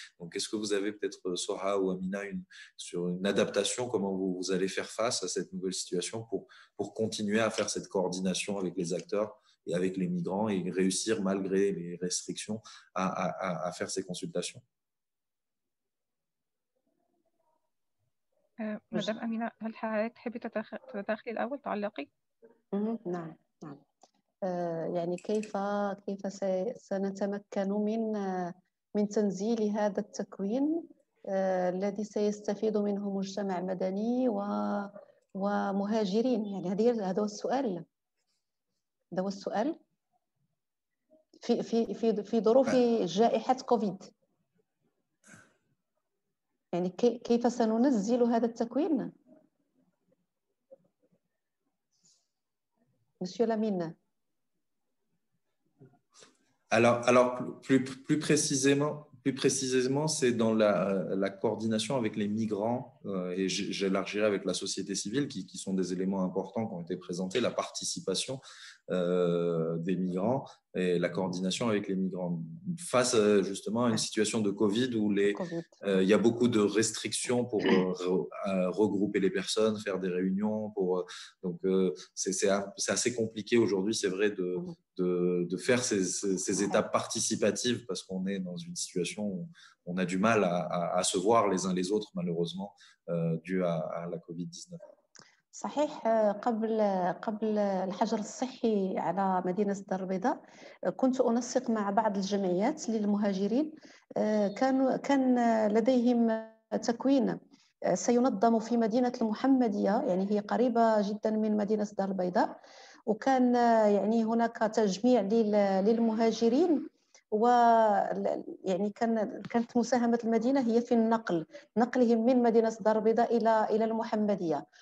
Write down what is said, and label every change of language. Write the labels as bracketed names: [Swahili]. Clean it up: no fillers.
[French] Donc, est-ce que vous avez peut-être, Soha ou Amina, sur une adaptation, comment vous allez faire face à cette nouvelle situation pour continuer à faire cette coordination avec les acteurs et avec les migrants et réussir, malgré les restrictions, à faire ces consultations? [Arabic] مدام أمينة، هل حضرتك تحبي تدخلي الأول تعلقي؟ نعم. يعني كيف سنتمكن من تنزيل هذا التكوين الذي سيستفيد منه مجتمع مدني ومهاجرين. يعني هذا هو السؤال. هذا هو السؤال في ظروف جائحة كوفيد. يعني كيف سننزل هذا التكوين؟ Monsieur Lamine. [French] Alors plus précisément, c'est dans la coordination avec les migrants et j'élargirai avec la société civile qui sont des éléments importants qui ont été présentés, la participation des migrants et la coordination avec les migrants face justement à une situation de Covid où il y a beaucoup de restrictions pour regrouper les personnes, faire des réunions. Donc, c'est assez compliqué aujourd'hui, c'est vrai, de faire ces étapes participatives parce qu'on est dans une situation où on a du mal à se voir les uns les autres, malheureusement, dû à la Covid-19. [Arabic] صحيح. قبل الحجر الصحي على مدينة الدار البيضاء كنت أنسق مع بعض الجمعيات للمهاجرين. كان لديهم تكوين سينظم في مدينة المحمدية، يعني هي قريبة جدا من مدينة الدار البيضاء، وكان يعني هناك تجميع للمهاجرين، و يعني كانت مساهمة المدينة هي في نقلهم من مدينة الدار البيضاء إلى المحمدية.